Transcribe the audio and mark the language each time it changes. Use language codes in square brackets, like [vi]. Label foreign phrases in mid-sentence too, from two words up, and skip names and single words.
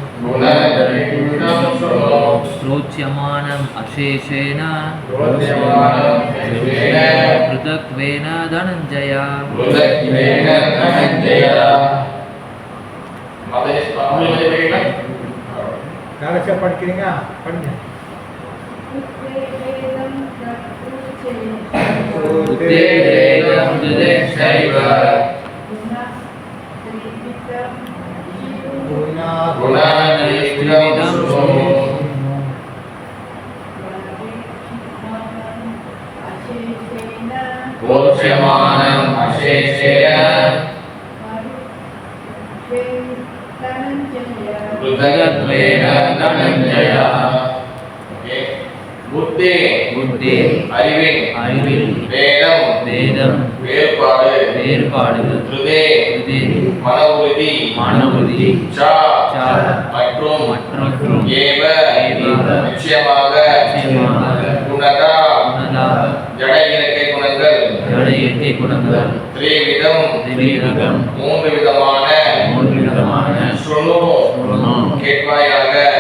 [sa] प्रोच्यमानम् अशेषेण पृथक्त्वेन धनञ्जय [ta] கடைசியா படிக்கிறீங்க படிங்க. [sa] बुद्धेर्भेदं त्रिदेशैव गुणतस्त्रिविधं शृणु प्रोच्यमानम् अशेषेण पृथक्त्वेन धनञ्जय. [ta] புத்தி அறிவில் வேதம் வேறுபாடு மன உறுதி மற்றும் ஏவ நிச்சயமாக குணதா ஜட இயற்கை குணங்கள் திரிவிதம் மூன்று விதமான ஸ்ருணு கேட்பாயாக